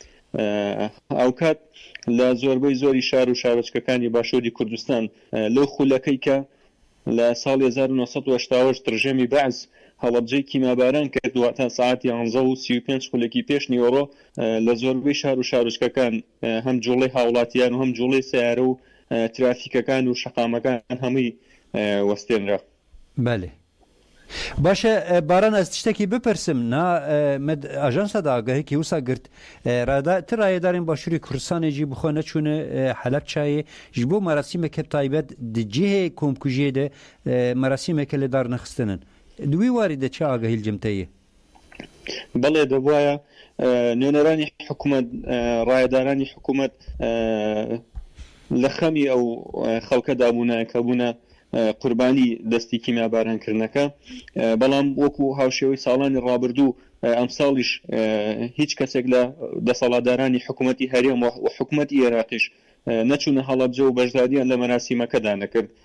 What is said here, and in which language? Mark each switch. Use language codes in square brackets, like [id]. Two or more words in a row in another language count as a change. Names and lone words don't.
[ckb] ئەو کات لە زۆربەی زۆری شار و شارۆچکەکانی باشووری کوردستان لەو خولەکەی کە لە ساڵی 1970 ترژێمی بەعز هەڵەبجەی کیمیاباران کردووە تا ساعتی 11:35 خولێکی پێش نیوەڕۆ لە زۆربەی شار و شارۆچکەکان هەم جوڵەی هاوڵاتیان و هەم جوڵەی سیارە و ترافیکەکان و شەقامەکان هەمووی وەستێنرا. [ku] بەێ باشە باران ئەس تشتێکی بپرسم نا ئاژانسا داگەهێکی وسا گرت ڕایەدارین باشووری کوردستانێکی بخۆ نەچوونە حەلەبچایê ji bo merasîmeke taybet di cihê komkujiyê de merasîmeke li dar nexistinin di wî warî de çi agahîl cimteyê [ckb] بەڵێ دەبواە نوێنەرانی حکوومەت ڕایەدارانی حکوومەت لە خەمی ئەو خەڵکەدا بوونایەکە بوونە قوربانی دەستی کیمیابارانکردنەکە بەڵام وەکو هاوشێوەی ساڵانی ڕابردوو ئەم ساڵیش هیچ کەسێک لە دەسەڵاتدارانی حکوومەتی هەرێم و حکوومەتی عێراقیش نەچوونە هەڵەبجە و بەشداریان لە مەراسیمەکەدا نەکرد